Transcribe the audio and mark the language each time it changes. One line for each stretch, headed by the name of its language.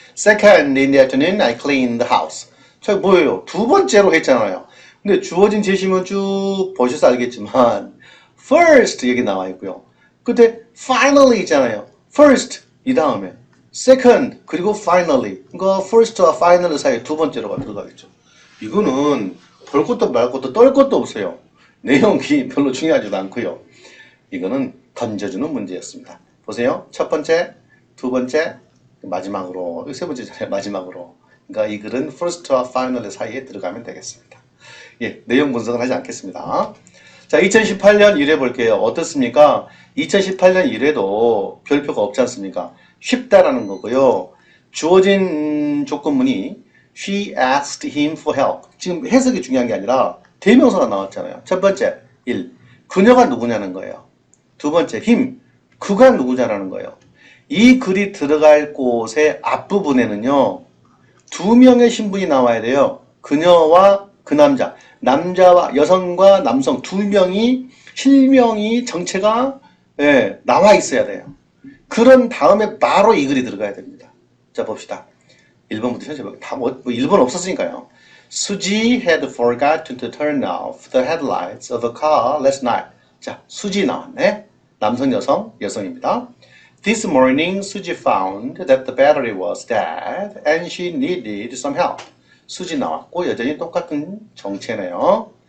English: Second, in the afternoon, I cleaned the house.
Korean: 자, 뭐예요? 두 번째로 했잖아요. 근데 주어진 제시문 쭉 보셔서 알겠지만 first 여기 나와 있고요. 근데 finally 있잖아요. first 이 다음에 second 그리고 finally. 그러니까 first와 final 사이에 두 번째로가 들어가겠죠. 이거는 볼 것도 말 것도 떨 것도 없어요. 내용이 별로 중요하지도 않고요. 이거는 던져주는 문제였습니다. 보세요. 첫 번째, 두 번째, 마지막으로, 세 번째잖아요. 마지막으로. 그러니까 이 글은 first와 final 사이에 들어가면 되겠습니다. 예, 내용 분석은 하지 않겠습니다. 자, 2018년 1회 볼게요. 어떻습니까? 2018년 1회도 별표가 없지 않습니까? 쉽다라는 거고요. 주어진 조건문이
English: She asked him for help.
Korean: 지금 해석이 중요한 게 아니라 대명사가 나왔잖아요. 첫 번째, 1. 그녀가 누구냐는 거예요. 두 번째, him. 그가 누구냐라는 거예요. 이 글이 들어갈 곳의 앞부분에는요. 두 명의 신분이 나와야 돼요. 그녀와 그 남자. 남자와 여성과 남성 두 명이 실명이 정체가 나와 있어야 돼요. 그런 다음에 바로 이 글이 들어가야 됩니다. 자, 봅시다. 1번부터 찾아볼게요. 다 1번 없었으니까요.
English: 수지 had forgotten to turn off the headlights of a car last night.
Korean: 자, 수지 나왔네. 남성, 여성, 여성입니다.
English: This morning, 수지 found that the battery was dead and she needed some help.
Korean: 수지 나왔고 여전히 똑같은 정체네요.